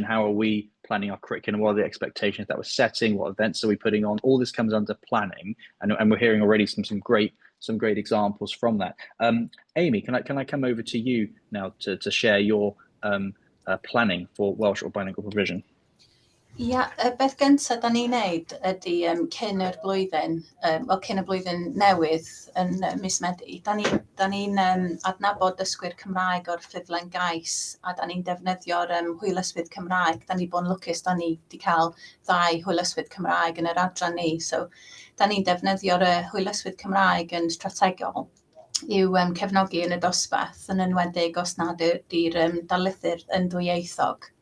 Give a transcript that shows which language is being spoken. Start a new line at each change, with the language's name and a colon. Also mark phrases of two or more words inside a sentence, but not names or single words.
English: How are we planning our curriculum? What are the expectations that we're setting? What events are we putting on? All this comes under planning, and we're hearing already some great examples from that. Amy, can I come over to you now to share your planning for Welsh or bilingual provision?
Welsh: Ia, y beth gyntaf da ni'n neud ydy cyn y blwyddyn newydd yn mis Medi, da ni'n adnabod dysgwyr Cymraeg o'r ffurflen gais, a da ni'n defnyddio'r hwylyswydd Cymraeg. Da ni'n bod yn lwcus, da ni wedi cael 2 hwylyswydd Cymraeg yn yr adran ni, so da ni'n defnyddio'r hwylyswydd Cymraeg yn strategol i'w cefnogi yn y dosbarth, yn enwedig os nad ydy'r darlithydd yn ddwyieithog.